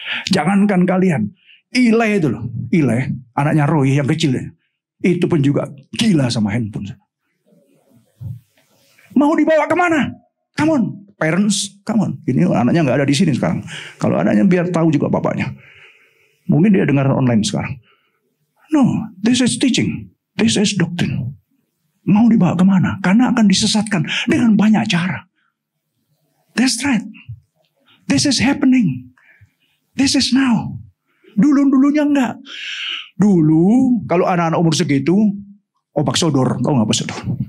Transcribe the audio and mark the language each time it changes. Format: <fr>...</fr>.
<id>Jangankan kalian, Ile itu loh, Ile anaknya Roy yang kecil, itu pun juga gila sama handphone. Mau dibawa kemana?</id> <en>Come on, parents, come on.</en> <id>Ini anaknya nggak ada di sini sekarang. Kalau anaknya biar tahu juga bapaknya. Mungkin dia dengar online sekarang.</id> <en>No, this is teaching, this is doctrine.</en> <id>Mau dibawa kemana? Karena akan disesatkan dengan banyak cara.</id> <en>That's right. This is happening. This is now.</en> <id>Dulu-dulunya enggak. Dulu kalau anak-anak umur segitu, obak sodor. Tahu nggak apa sodor?</id>